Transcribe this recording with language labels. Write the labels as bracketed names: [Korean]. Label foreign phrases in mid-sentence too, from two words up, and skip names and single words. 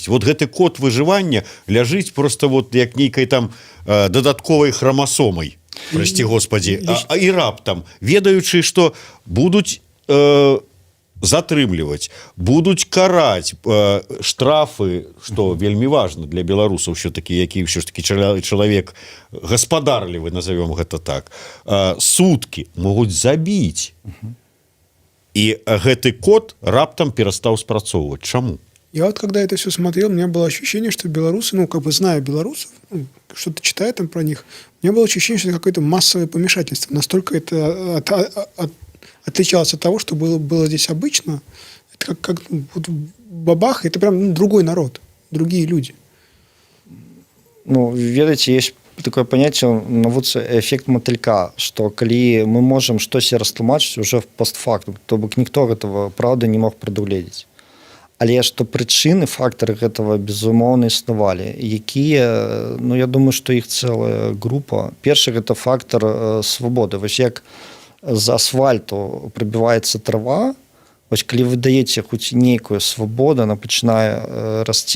[Belarusian] Вот гэты код выжывання ляжыць просто вот як нейкай там дадатковай храмасомай, [Russian] прости господи, [Belarusian] і раптам, ведаючы, што будуць затрымліваць, будуць караць штрафы, што вельмі важна для беларусаў ўсё-таки, які ўсё ж таки чалавек гаспадарлівы, назовём гэта так, суткі могуць забіць. И гэты код раптом перестал спрацоўваць. Чаму? [Russian] Я вот когда это все смотрел, у меня было ощущение, что белорусы, ну, как бы зная белорусов, ну, что-то читая там про них, у меня было ощущение, что это какое-то массовое помешательство. Настолько это отличалось от того, что было здесь обычно. Это как вот бабах, это прям другой народ, другие люди. [Belarusian] Ну, ведаеце, [Russian] есть такое понятие [Belarusian] навуцы эффект мотылька, што калі мы можам штосьці растлумачыць уже постфактум, то бок ніхто гэтага праўда не мог прадугледзець. Але што прычыны, фактары гэтага безумоўна існавалі, якія, ну я думаю, што іх цэлая група. Першы гэта фактар свабоды. Вось як з асфальту прыбіваецца трава, вось калі вы даеце хоць нейкую свабоду, она пачынае расці.